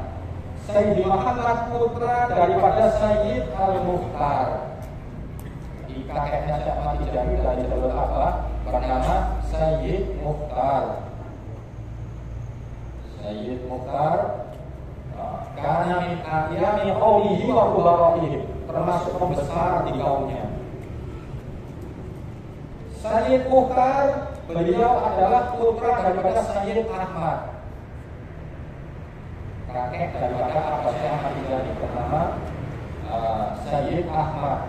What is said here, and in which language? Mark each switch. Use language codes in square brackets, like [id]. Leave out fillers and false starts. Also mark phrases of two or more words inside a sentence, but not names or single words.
[id] Sayyidi Muhammad putra daripada Sayyid Al-Mukhtar. Di kakeknya Syekh Ahmad Tijani dari jalur apa? Bernama Sayyid Mukhtar. [ar] Sayyid Mukhtar karena من أعيان قومه وكبرائهم, [id] termasuk pembesar di kaumnya. Sayyid Mukhtar beliau adalah putra daripada Sayyid Ahmad, kakek daripada Syekh Ahmad Tijani, bernama Sayyid Ahmad.